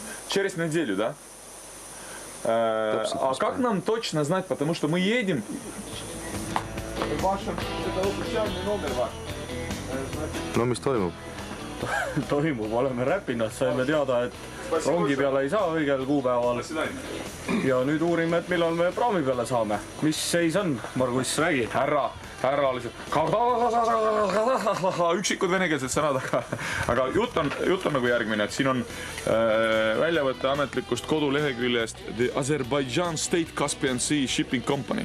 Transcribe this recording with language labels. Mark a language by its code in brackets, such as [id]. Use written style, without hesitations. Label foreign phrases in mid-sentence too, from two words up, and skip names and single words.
[ru] через неделю, да? А как нам точно знать, потому что мы едем... Ваш, это официальный номер ваш. [et] No mis toimub? Toimub, oleme räpinas, saime teada, et rongi peale ei saa õigel kuupäeval. Ja nüüd uurime, et millal me praami peale saame. Mis seis on, Margus, räägi? Härra lihtsalt üksikud venekeelsed sõnad, aga jutt on nagu järgmine, et siin on väljavõtte ametlikust koduleheküljest The Azerbaijan State Caspian Sea Shipping Company.